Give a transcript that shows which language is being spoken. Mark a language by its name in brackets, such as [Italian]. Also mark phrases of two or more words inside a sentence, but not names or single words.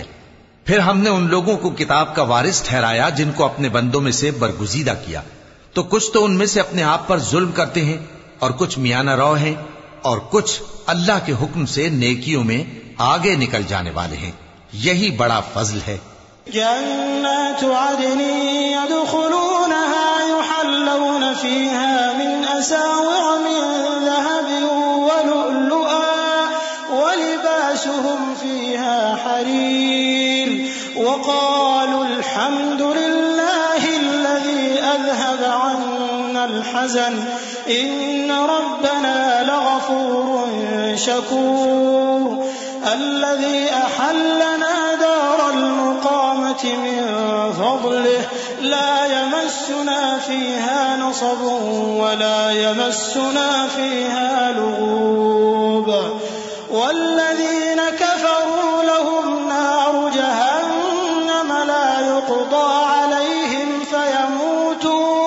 [Hindi] फिर हमने उन लोगों को किताब का वारिस ठहराया जिनको अपने बंदों में से बरगुजीदा किया, तो कुछ तो उनमें से अपने आप पर जुल्म करते हैं और कुछ मियाना रौ हैं और कुछ अल्लाह के हुक्म से नेकियों में आगे निकल जाने वाले हैं। यही बड़ा फजल है। [Arabic] جنات عدن يدخلونها يحلون فيها من أساور من ذهب ولؤلؤا ولباسهم فيها حرير وقالوا الحمد لله الذي أذهب عنا الحزن إن ربنا لغفور شكور الذي أحلنا دار المقامة من فضله لا يمسنا فيها نصب ولا يمسنا فيها لغوب والذين كفروا لهم نار جهنم لا يقضى عليهم فيموتوا